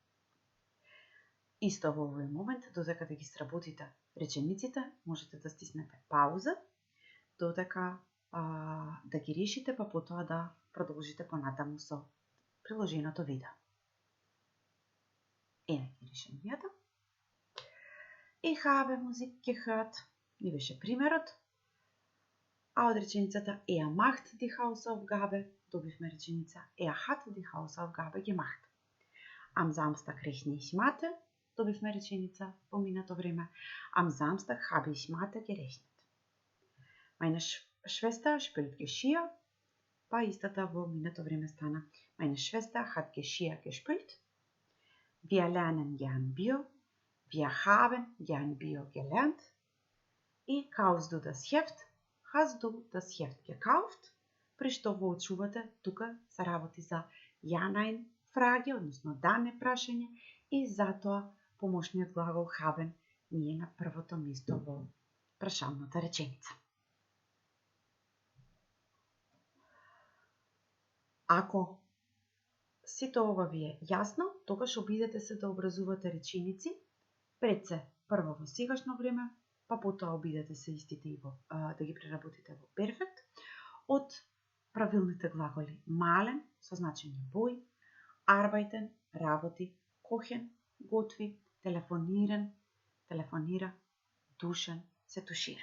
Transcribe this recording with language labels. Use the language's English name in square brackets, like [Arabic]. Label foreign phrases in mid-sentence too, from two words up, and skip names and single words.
[Macedonian] Исто во овој момент, додека да ги сработите речениците, можете да стиснете пауза, додека да ги решите, па потоа да продолжите понатаму со приложеното видео. Еве ги решенијата. [German] Ich habe Musik gehört, [Macedonian] ни беше примерот. А од реченицата [German] macht die Hausaufgabe [Macedonian] добивме реченица [German] hat die Hausaufgabe gemacht. Am Samstag rechne ich Mathe [Macedonian] добивме реченица во минато време. [German] Am Samstag habe ich Mathe gerechnet. Meine Schwester spielt Geschirr, [Macedonian] па истата во минато време стана [German] Meine Schwester hat Geschirr gespült. Wir lernen gern Bio. Wir haben gern Bio gelernt. И kaufst du das Heft? Hast du das Heft gekauft? [Macedonian] При што во очувате тука се работи за ja-nein фраги, односно да не прашање, и затоа помошниот глагол haben ни е на првото место во прашалната реченица. Ако сите ова ви е јасно, тогаш обидете се да образувате реченици, пред се прво во сегашно време, па потоа обидете се истите и да ги преработите во перфект, од правилните глаголи мален, со значење бој, arbeiten, работи, kochen, готви, телефониран, телефонира, duschen, се тушира.